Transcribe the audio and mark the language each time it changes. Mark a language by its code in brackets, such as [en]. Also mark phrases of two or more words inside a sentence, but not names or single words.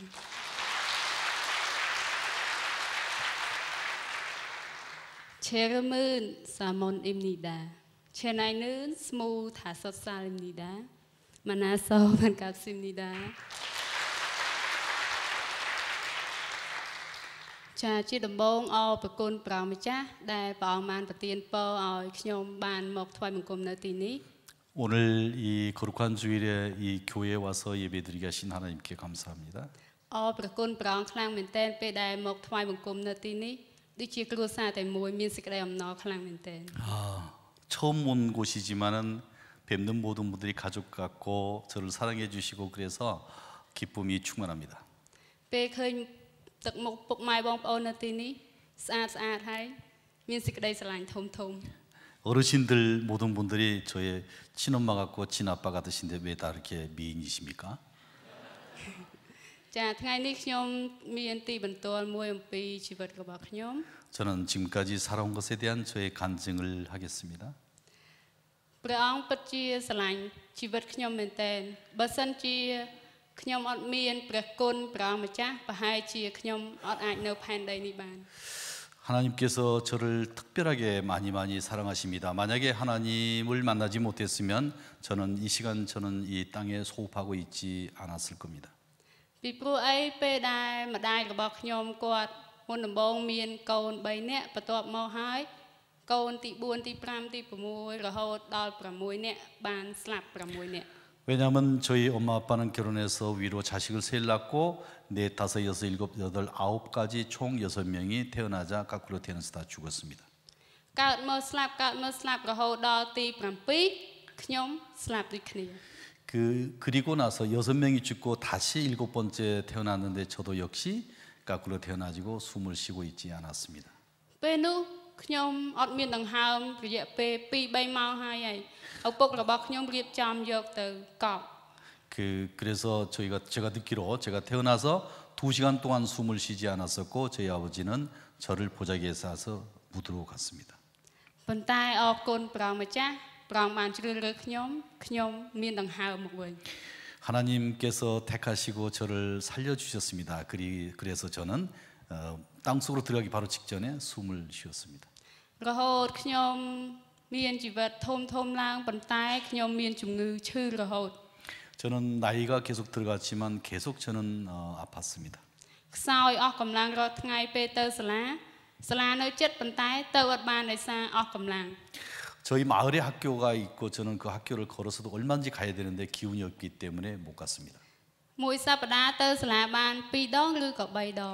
[ko] 제 이름은 사몬입니다. 제 나이는 25살입니다. 만나서 반갑습니다. 자, 지금봉 백군 브라미자 다 바만 버티는 뻐 [km] ខ្ញុំបានមកថ្វាយបង្គំនៅទីនេះ [ko] 오늘 이 거룩한 주일에 이 교회에 와서 예배드리게 하신 하나님께 감사합니다. [km] ប្រគុណព្រះអង្គខ្លាំងមែនទែនពេលដែលមកថ្វាយបង្គំនៅទីនេះដូចជាគ្រួសារតែមួយមានសេចក្តីអំណរខ្លាំងមែនទែន [ko] 처음 온 곳이지만은 뵙는 모든 분들이 가족 같고 저를 사랑해 주시고 그래서 기쁨이 충만합니다. [km] ពេលឃើញទឹកមុខពុកម៉ែបងប្អូននៅទីនេះស្អាតហើយមានសេចក្តីស្រឡាញ់ធំ [ko] 어르신들 모든 분들이 저의 친엄마 같고 친아빠 같으신데 왜 다 이렇게 미인이십니까? [km] ចាថ្ងៃនេះខ្ញុំមានទីបន្ទាល់មួយអំពីជីវិតរបស់ខ្ញុំ [ko] 저는 지금까지 살아온 것에 대한 저의 간증을 하겠습니다. [km] ព្រះអង្គពិតជាស្រឡាញ់ជីវិតខ្ញុំមែនទែនបើសិនជាខ្ញុំអត់មានព្រះគុណព្រះអង្គម្ចាស់ប្រហែលជាខ្ញុំអត់អាចនៅផែនដីនេះបាន [ko] 하나님께서 저를 특별하게 많이 사랑하십니다. 만약에 하나님을 만나지 못했으면 저는 이 시간 저는 이 땅에 소흡하고 있지 않았을 겁니다. [km] ពីព្រោះអីពេលដែលម្ដាយរបស់ខ្ញុំគាត់មុនដំបូងមានកូន3នាក់បន្ទាប់មកហើយកូនទី4ទី5ទី6រហូតដល់6នាក់បានស្លាប់6នាក់ [ko] 왜냐하면 저희 엄마 아빠는 결혼해서 위로 자식을 셋 낳고 4, 5, 6, 7, 8, 9까지 총 6명이 태어나자 거꾸로 태어나서 다 죽었습니다. [km] កើតមើលស្លាប់រហូតដល់ទី7ខ្ញុំស្លាប់ដូចគ្នា [ko] 그리고 나서 6명이 죽고 다시 7번째 태어났는데 저도 역시 거꾸로 태어나지고 숨을 쉬고 있지 않았습니다. [km] ពេលនោះខ្ញុំអត់មានដង្ហើមរយៈពេល2-3ម៉ោងហើយឪពុករបស់ខ្ញុំរៀបចំយកទៅកប់ [ko] 그래서 제가 듣기로 제가 태어나서 2시간 동안 숨을 쉬지 않았었고 저희 아버지는 저를 보자기에 싸서 묻으러 갔습니다. [km] ប៉ុន្តែអរគុណព្រះម្ចាស់ព្រះបានជ្រើសរើសខ្ញុំមានដង្ហើមមកវិញ [ko] 하나님께서 택하시고 저를 살려주셨습니다. 그래서 저는 땅속으로 들어가기 바로 직전에 숨을 쉬었습니다. [km] រហូតខ្ញុំមានជីវិតធំឡើងប៉ុន្តែខ្ញុំមានជំងឺឈឺរហូត [ko] 저는 나이가 계속 들어갔지만 계속 저는 아팠습니다. [km] ខ្សោយអស់កម្លាំងរាល់ថ្ងៃពេលទៅសាលានៅចិត្តប៉ុន្តែទៅអត់បានដោយសារអស់កម្លាំង [ko] 저희 마을에 학교가 있고 저는 그 학교를 걸어서도 얼마든지 가야 되는데 기운이 없기 때문에 못 갔습니다. [km] មួយសប្តាហ៍ទៅសាលាបាន2ដងឬក៏3ដង